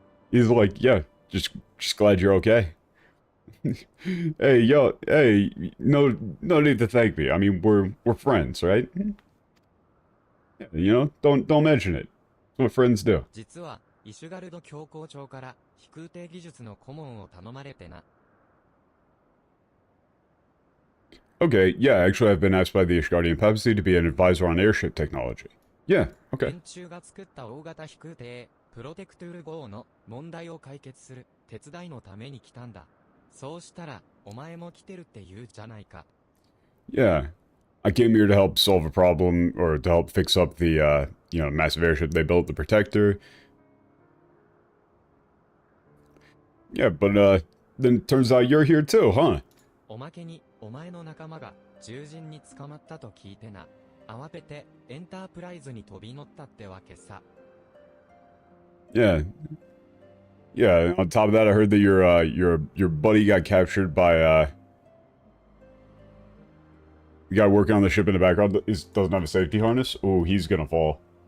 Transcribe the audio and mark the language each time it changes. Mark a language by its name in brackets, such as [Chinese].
[English] He's like, yeah, just glad you're okay. Hey, yo, hey, no need to thank me. I mean, we're friends, right? Yeah, you know, don't mention it. That's what friends do. [Japanese] 実は、イシュガルド教皇庁から飛空艇技術の顧問を頼まれてな。 [English] Okay, yeah, actually I've been asked by the Ishgardian papacy to be an advisor on airship technology. Yeah, okay. [Japanese] 連中が作った大型飛空艇、プロテクトゥール号の問題を解決する手伝いのために来たんだ。そうしたら、お前も来てるって言うじゃないか。 [English] Yeah. I came here to help solve a problem, or to help fix up the, you know, massive airship they built, the Protector. Yeah, but, then it turns out you're here too, huh? [Japanese] おまけに、お前の仲間が獣人に捕まったと聞いてな。慌ててエンタープライズに飛び乗ったってわけさ。 [English] Yeah. Yeah, on top of that, I heard that your buddy got captured by, the guy working on the ship in the background doesn't have a safety harness. Oh, he's gonna fall.